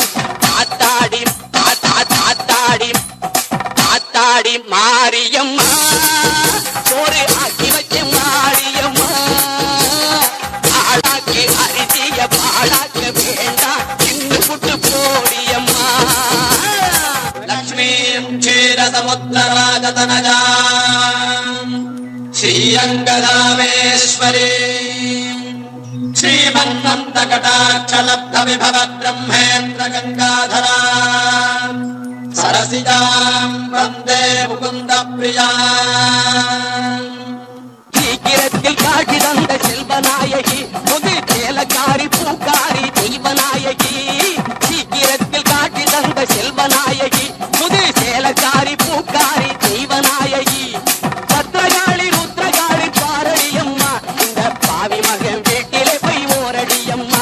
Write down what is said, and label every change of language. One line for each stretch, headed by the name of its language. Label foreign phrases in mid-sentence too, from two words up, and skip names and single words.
Tamil: தாத்தாடி தாத்தாடி ஆத்தாடி மாரியம்மா சோறு ஆக்கி வச்ச மாரியம்மா ஆளாக்கி அரிசிய பாழாக்க வேண்டாம் இன்னு புட்டு போடியம்மா.
Sanskrit: लक्ष्मीम् क्षीरसमुद्रराजतनजाम् श्रीरङ्गधामेश्वरीम् श्रीमन्नन्दकटाक्षलब्धविभव ब्रह्मेन्द्र गङ्गाधराम् सरसिजाम् वन्दे मुकुन्द प्रियाम्.
Tamil: சீக்கிரத்தில் காட்சி தந்த செல்வநாயகி முது சேலக்காரி பூக்காரி தெய்வநாயகி. சீக்கிரத்தில் காட்சி தந்த செல்வநாயகி முது சேலக்காரி பூக்காரி தெய்வநாயகி. பத்திரகாளி ருத்ரகாளி பாரடியம்மா இந்த பாவி மகன் வீட்டிலே போய் ஓரடியம்மா.